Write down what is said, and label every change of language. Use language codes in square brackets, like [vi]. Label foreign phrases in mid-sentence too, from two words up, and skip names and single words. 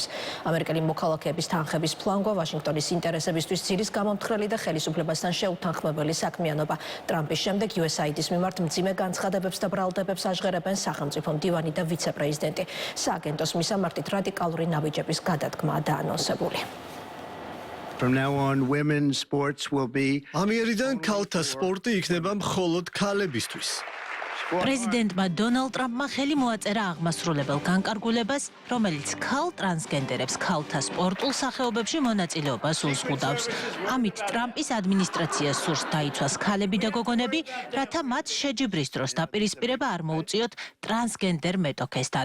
[ka] ამერიკელი მოქალაქეების თანხების ფლანგვა, ვაშინგტონის ინტერესებისთვის ძირის გამომთხრელი და ხელისუფლებასთან შეუთანხმებელი საქმიანობა. ტრამპის შემდეგ USAID-ის მიმართ მძიმე განცხადებებს და ბრალდებებს აჟღერებენ სახელმწიფო მდივანი და ვიცე-პრეზიდენტი. სააგენტოს მისამართით რადიკალური ნაბიჯების გადადგმაა დაანონსებული. [en] From now on, women's sports will be. [ka] ამიერიდან ქალთა სპორტი იქნება მხოლოდ ქალებისთვის. პრეზიდენტმა დონალდ ტრამპმა ხელი მოაწერა აღმასრულებელ განკარგულებას, რომელიც ქალ ტრანსგენდერებს ქალთა სპორტულ სახეობებში მონაწილეობას უზღუდავს. ამით ტრამპის ადმინისტრაცია სურს დაიცვას ქალები და გოგონები, რათა მათ შეჯიბრის დროს დაპირისპირება არ მოუწიოთ ტრანსგენდერ მეტოქესთან.